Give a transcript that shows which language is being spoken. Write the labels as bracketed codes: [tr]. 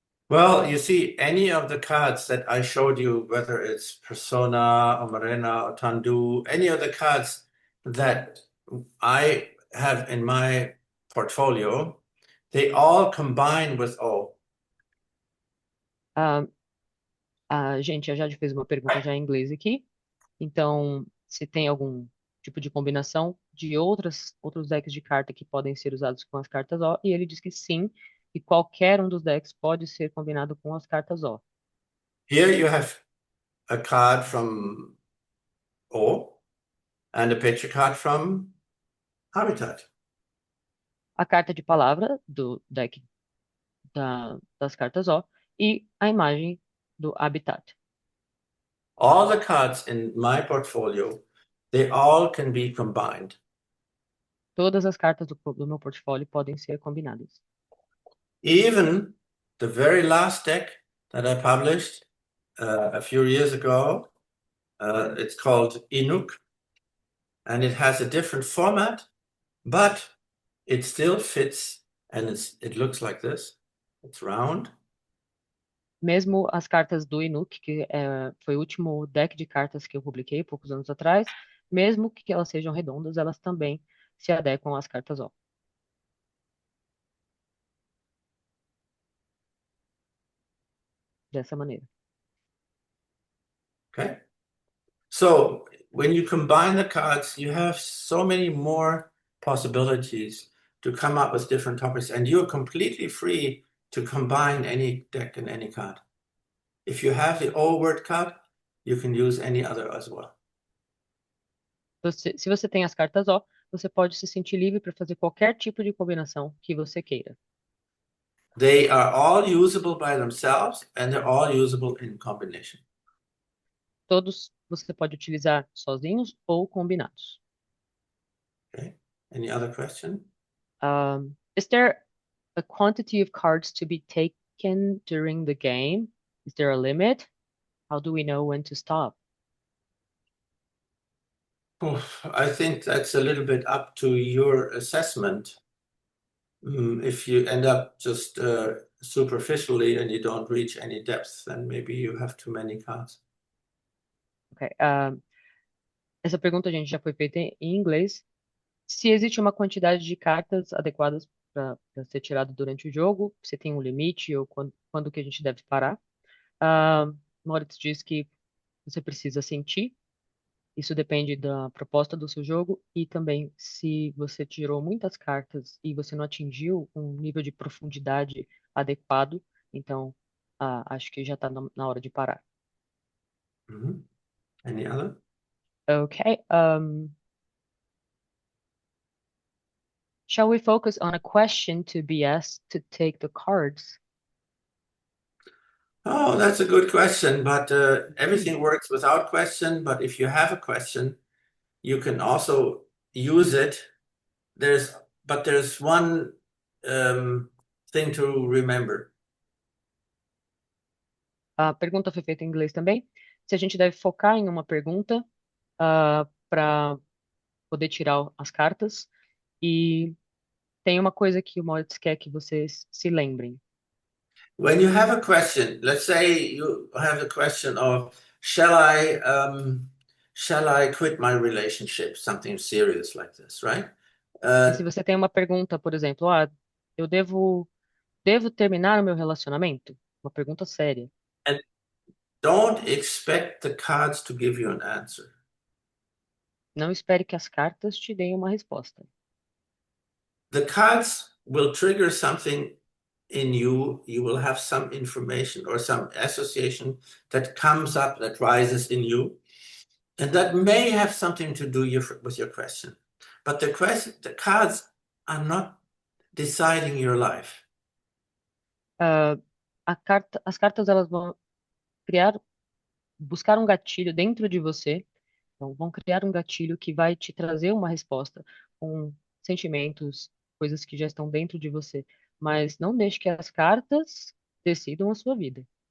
[en] Well, you see, any of the cards that I showed you, whether it's Persona or Marina or Tandu, any of the cards that I have in my portfolio, they all combine with O. [pt] Um, a gente, a Jade fez uma pergunta já em inglês aqui. Então, se tem algum tipo de combinação de outros decks de carta que podem ser usados com as cartas O, e ele diz que sim, e qualquer um dos decks pode ser combinado com as cartas O. [en] Here you have a card from O and a picture card from Habitat. [pt] A carta de palavra do deck das cartas O e a imagem do Habitat. [en] All the cards in my portfolio, they all can be combined. [pt] Todas as cartas do meu portfólio podem ser combinadas. [en] Even the very last deck that I published a few years ago, it's called Inuk, and it has a different format, but it still fits, and it looks like this. It's round. [pt] Mesmo as cartas do Inuk, que foi o último deck de cartas que eu publiquei poucos anos atrás, mesmo que elas sejam redondas, elas também se adequam às cartas O. Dessa maneira. [en] Okay. So when you combine the cards, you have so many more possibilities to come up with different topics, and you're completely free to combine any deck and any card. If you have the O word card, you can use any other as well. [pt] Se você tem as cartas O, você pode se sentir livre para fazer qualquer tipo de combinação que você queira. [en] They are all usable by themselves and they're all usable in combination. [pt] Todos você pode utilizar sozinhos ou combinados. [en] Okay. Any other question? Is there a quantity of cards to be taken during the game? Is there a limit? How do we know when to stop? I think that's a little bit up to your assessment. If you end up just superficially and you don't reach any depth, then maybe you have too many cards. Okay. [pt] Essa pergunta, gente, já foi feita em inglês. Se existe uma quantidade de cartas adequadas para ser tirado durante o jogo, se tem um limite ou quando que a gente deve parar. Moritz diz que você precisa sentir. Isso depende da proposta do seu jogo e também se você tirou muitas cartas e você não atingiu um nível de profundidade adequado, então acho que já está na hora de parar. [en] Any other? Okay. Shall we focus on a question to be asked to take the cards? Oh, that's a good question, but everything works without question. But if you have a question, you can also use it. But there's one thing to remember. [pt] A pergunta foi feita em inglês também. Se a gente deve focar em uma pergunta para poder tirar as cartas. E tem uma coisa que o Moritz quer que vocês se lembrem. [en] When you have a question, let's say you have the question of, shall I quit my relationship? Something serious like this, right? [pt] E se você tem uma pergunta, por exemplo, eu devo terminar o meu relacionamento? Uma pergunta séria. [en] And don't expect the cards to give you an answer. [pt] Não espere que as cartas te deem uma resposta. [en] The cards will trigger something in you. You will have some information or some association that comes up, that rises in you. And that may have something to do with your question. But the cards are not deciding your life. [pt] As cartas elas vão buscar um gatilho dentro de você. Então, vão criar um gatilho que vai te trazer uma resposta com sentimentos, coisas que já estão dentro de você. Mas não deixe que as cartas decidam a sua vida.